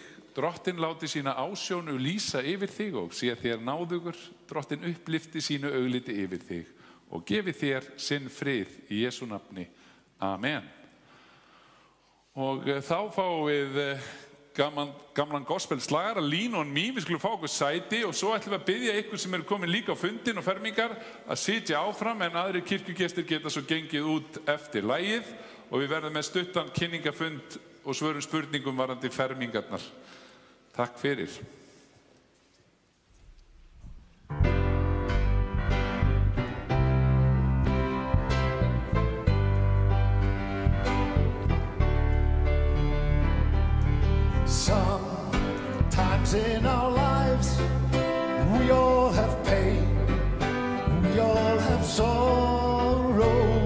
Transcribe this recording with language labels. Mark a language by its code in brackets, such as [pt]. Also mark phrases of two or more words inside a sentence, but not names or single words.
[is] Drottinn láti sína ásjónu lýsa yfir þig og sé þér náðugur. Drottinn upplifti sínu augliti yfir þig og gefi þér sinn frið í Jesú nafni. Amen. Og þá fáum við gamlan gospelslagara, Lean on me. Við skulum fá okkur sæti og svo ætlum við að biðja ykkur sem eru komin líka á fundin og fermingar að sitja áfram en aðrir kirkjugestir geta svo gengið út eftir lagið. Og við verðum með stuttan kynningafund og svörum spurningum varðandi fermingarnar. Takk fyrir. [en] Sometimes in our lives, we all have pain, we all have sorrow.